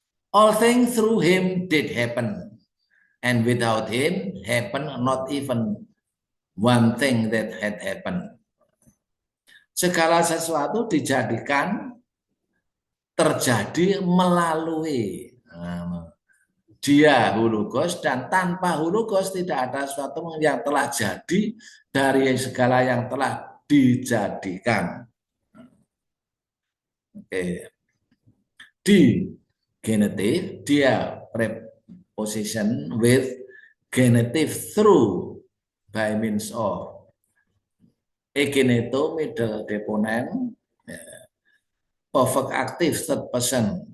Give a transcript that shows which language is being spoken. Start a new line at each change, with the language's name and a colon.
English: All things through him did happen, and without him happened not even one thing that had happened.
Indonesian: Segala sesuatu dijadikan terjadi melalui dia Hologos, dan tanpa Hologos tidak ada sesuatu yang telah jadi dari segala yang telah dijadikan. Oke.
English: Di genitive dia preposition with genitive through by means of egeneto middle deponent perfect active third person.